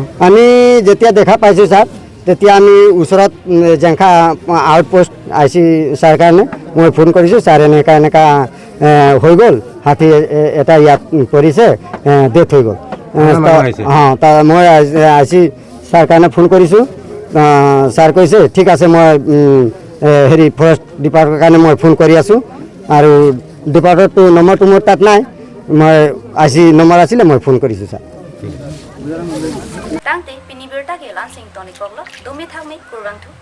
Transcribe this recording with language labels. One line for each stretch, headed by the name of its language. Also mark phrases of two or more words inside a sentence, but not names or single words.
Assamese: আমি যেতিয়া দেখা পাইছোঁ স্যাৰ তেতিয়া আমি ওচৰত জেংখা আউটপোষ্ট আইছি ছাৰ কাৰণে মই ফোন কৰিছোঁ ছাৰ এনেকা হৈ গ'ল হাতী এটা ইয়াত পৰিছে ডেথ হৈ গ'ল মই আইছি ছাৰ কাৰণে ফোন কৰিছোঁ ছাৰ কৈছে ঠিক আছে মই হেৰি
English: forest department
Assamese: কাৰণে মই ফোন কৰি আছোঁ আৰু ডিপাৰ্টমেণ্টটো নম্বৰটো মোৰ তাত নাই মই আইছি নম্বৰ আছিলে মই ফোন কৰিছোঁ ছাৰ
Karbi: Tangte, Pinibirta Gelan Sing Tony Koglo, Domi Thangme, Kurang